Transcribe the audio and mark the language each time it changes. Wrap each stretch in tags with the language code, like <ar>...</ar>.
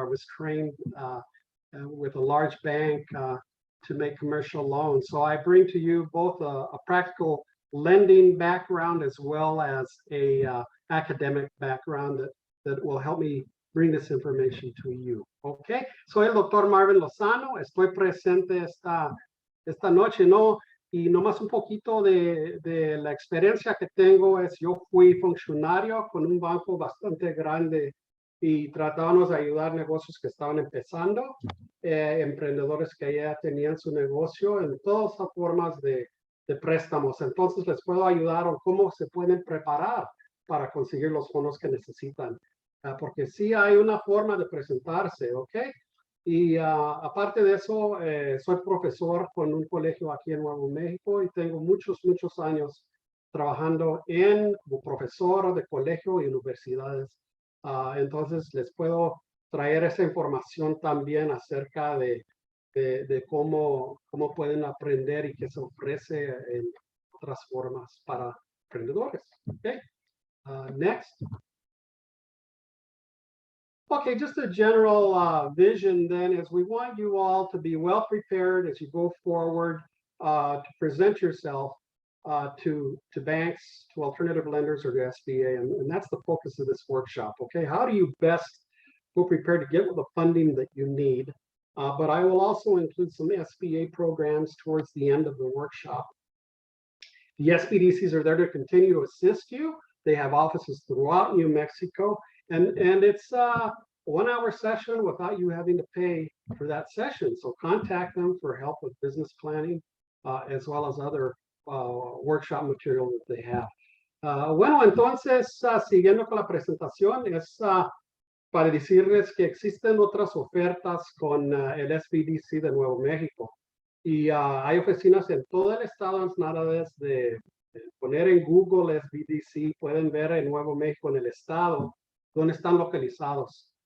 <en>I was trained with a large bank to make commercial loans. So I bring to you both a practical lending background as well as a academic background that will help me bring this information to you.</en> <es>Okay, soy el doctor Marvin Lozano. Estoy presente esta noche, ¿no? Y nomás un poquito de la experiencia que tengo es, yo fui funcionario con un banco bastante grande y tratábamos de ayudar negocios que estaban empezando, emprendedores que ya tenían su negocio en todas las formas de préstamos. Entonces les puedo ayudar o cómo se pueden preparar para conseguir los fondos que necesitan. Porque sí hay una forma de presentarse, ¿ok? Y aparte de eso, soy profesor con un colegio aquí en Nuevo México y tengo muchos años trabajando como profesor de colegio y universidades. Entonces les puedo traer esa información también acerca de cómo pueden aprender y qué se ofrece en otras formas para emprendedores.</es> <en>Okay. Next. Okay, just a general vision then is we want you all to be well prepared as you go forward to present yourself to banks, to alternative lenders, or to SBA, and that's the focus of this workshop. Okay, how do you best go prepared to get the funding that you need? But I will also include some SBA programs towards the end of the workshop. The SBDCs are there to continue to assist you. They have offices throughout New Mexico, and it's a 1-hour session without you having to pay for that session. So contact them for help with business planning, as well as other workshop material that they have.</en> <es>Bueno, entonces, siguiendo con la presentación, es para decirles que existen otras ofertas con el SBDC de Nuevo México. Y hay oficinas en todo el estado, es nada de poner en Google SBDC, pueden ver en Nuevo México en el estado donde están localizados.</es>